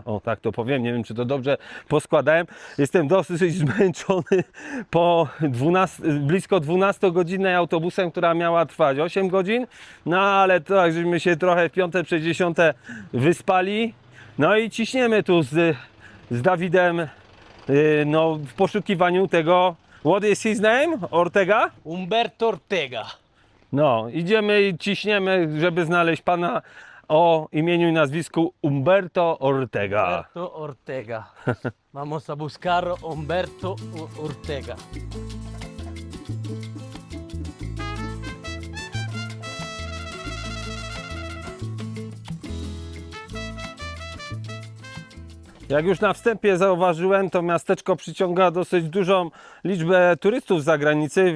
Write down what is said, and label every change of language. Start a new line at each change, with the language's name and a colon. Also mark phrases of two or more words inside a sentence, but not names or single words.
Polish: O, tak to powiem, nie wiem, czy to dobrze poskładałem. Jestem dosyć zmęczony po blisko 12-godzinnej autobusem, która miała trwać 8 godzin, ale tak, żeśmy się trochę w 5:60 wyspali. No i ciśniemy tu z Dawidem w poszukiwaniu tego.
English: What is his name?
Polish: Ortega? Humberto Ortega. No, idziemy i ciśniemy, żeby znaleźć pana o imieniu i nazwisku Humberto Ortega. Humberto Ortega.
Spanish: Vamos a buscar Humberto Ortega.
Polish: Jak już na wstępie zauważyłem, to miasteczko przyciąga dosyć dużą liczbę turystów z zagranicy.